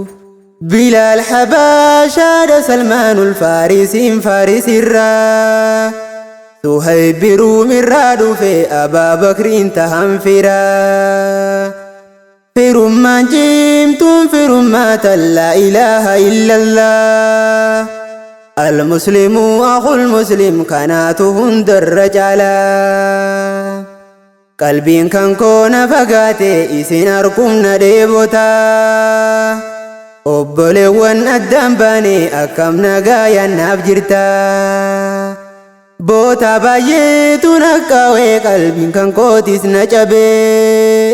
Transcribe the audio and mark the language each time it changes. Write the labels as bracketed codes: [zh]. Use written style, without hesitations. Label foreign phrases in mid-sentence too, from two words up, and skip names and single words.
[om] Bilaal Habaashaadha Salmaanul Faarisiin Faarisirraa. Suhayb Ruumirraa dhufe Abaa Bakriin tahan firaa. Firummaan cimtuun firummaa [ar] لا إله إلا الله. المسلم أخو المسلم [om] kanaatu hundarra caalaa. Qalbiin kan koona fagaate isin argumna dheebotaa. Obboleewwan addaan baane akkam nagaayaan naaf jirta. Boota baay'eetu naqqaawee qalbiin kan kootis na cabee.